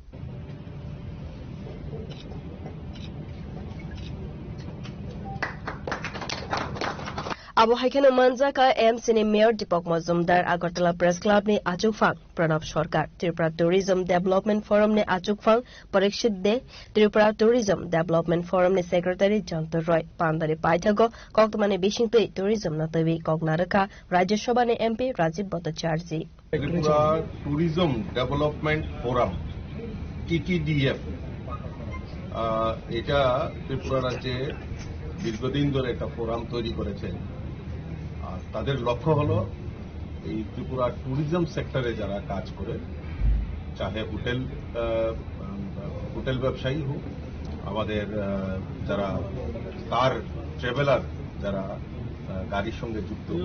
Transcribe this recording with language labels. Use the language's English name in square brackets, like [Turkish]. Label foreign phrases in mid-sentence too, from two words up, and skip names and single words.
[Kok Borok] Abu Haikana Manjaka MCN Mayor Deepak Majumdar Agartala Press Club ne Achukfang Pranab Sarkar Tripura Tourism Development Forum ne Achukfang Parikshit De Tripura Tourism Development Forum ne Secretary Jantar Roy Pandari Paithago Koktumane Bishingtui Tourism Natavi Kognaraka Rajya Sabha ne MP Razib Bhattacharjee [Bangla] Tripura Tourism Development Forum TTDF এটা ত্রিপুরা রাজ্যে দীর্ঘদিন ধরে একটা ফোরাম তৈরি করেছে। তাদের লক্ষ্য হলো এই ত্রিপুরা [English] tourism sector [Bangla] যারা কাজ করে, চাহে হোটেল ব্যবসায়ী হোক, আমাদের যারা [English] car traveller [Bangla] যারা গাড়ির সঙ্গে যুক্ত